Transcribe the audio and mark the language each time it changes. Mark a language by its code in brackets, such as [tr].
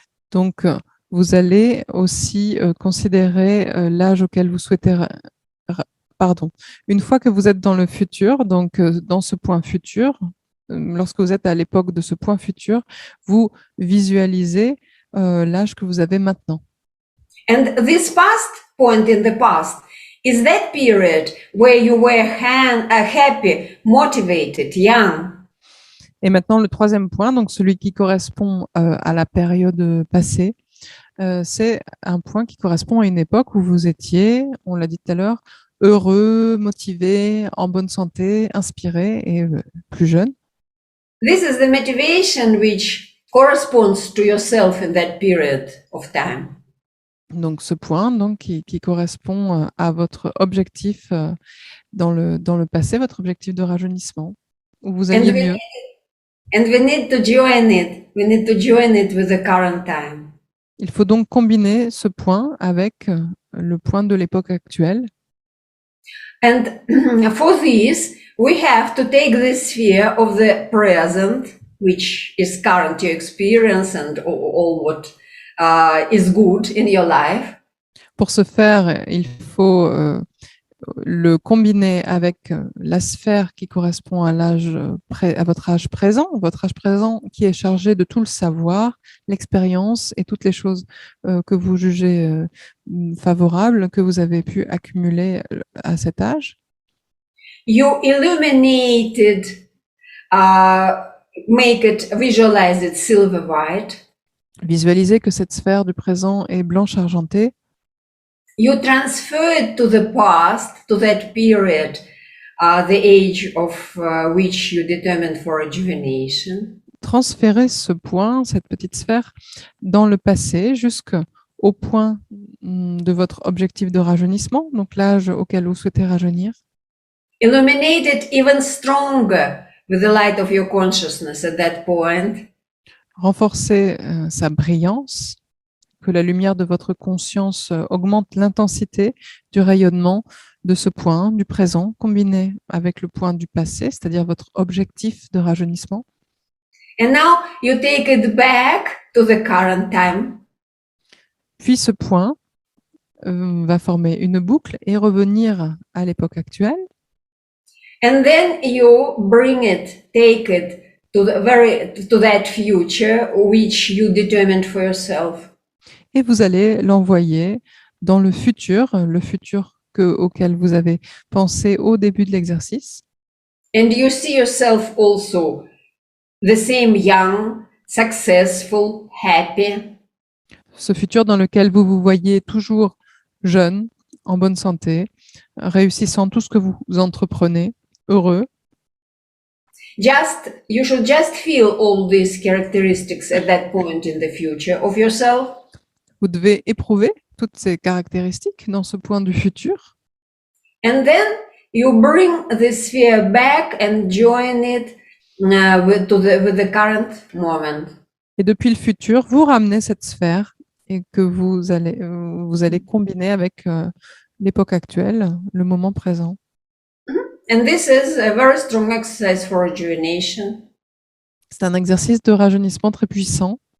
[fr] Donc, vous allez aussi considérer l'âge auquel vous souhaitez... Pardon. Une fois que vous êtes dans le futur, donc dans ce point futur, lorsque vous êtes à l'époque de ce point futur, vous visualisez l'âge que vous avez maintenant. [en] And this past point in the past is that period where you were happy, motivated, young. [fr] Et maintenant, le troisième point, donc celui qui correspond à la période passée, c'est un point qui correspond à une époque où vous étiez, on l'a dit tout à l'heure, heureux, motivé, en bonne santé, inspiré et plus jeune. [en] This is the motivation which corresponds to yourself in that period of time. [fr] Donc, ce point donc, qui correspond à votre objectif dans le passé, votre objectif de rajeunissement, où vous alliez mieux. [en] And we need to join it. We need to join it with the current time. [fr] Il faut donc combiner ce point avec le point de l'époque actuelle. [en] And for this, we have to take the sphere of the present, which is current your experience and all what is good in your life. [fr] Pour ce faire, il faut le combiner avec la sphère qui correspond à à votre âge présent qui est chargé de tout le savoir, l'expérience et toutes les choses que vous jugez favorables, que vous avez pu accumuler à cet âge. [en] You illuminated, make it, visualize it silver white. [fr] Visualisez que cette sphère du présent est blanche argentée. [en] You transfer it to the past, to that period, the age of which you determined for rejuvenation. [fr] Transférez ce point, cette petite sphère, dans le passé jusqu'au point de votre objectif de rajeunissement, donc l'âge auquel vous souhaitez rajeunir. [en] Illuminate it even stronger with the light of your consciousness at that point. [fr] Renforcez sa brillance, que la lumière de votre conscience augmente l'intensité du rayonnement de ce point du présent, combiné avec le point du passé, c'est-à-dire votre objectif de rajeunissement. [en] And now you take it back to the current time. [fr] Puis ce point va former une boucle et revenir à l'époque actuelle. [en] And then you bring it, take it to that future which you determined for yourself. [fr] Et vous allez l'envoyer dans le futur auquel vous avez pensé au début de l'exercice. [en] And you see yourself also the same young, successful, happy. [fr] Ce futur dans lequel vous vous voyez toujours jeune, en bonne santé, réussissant tout ce que vous entreprenez, heureux. [en] You should just feel all these characteristics at that point in the future of yourself. [fr] Vous devez éprouver toutes ces caractéristiques dans ce point du futur. [en] And then you bring the sphere back and join it with the current moment. [fr] Et depuis le futur, vous ramenez cette sphère et que vous allez combiner avec l'époque actuelle, le moment présent. [en] And this is a very strong exercise for rejuvenation. [fr] C'est un exercice de rajeunissement très puissant.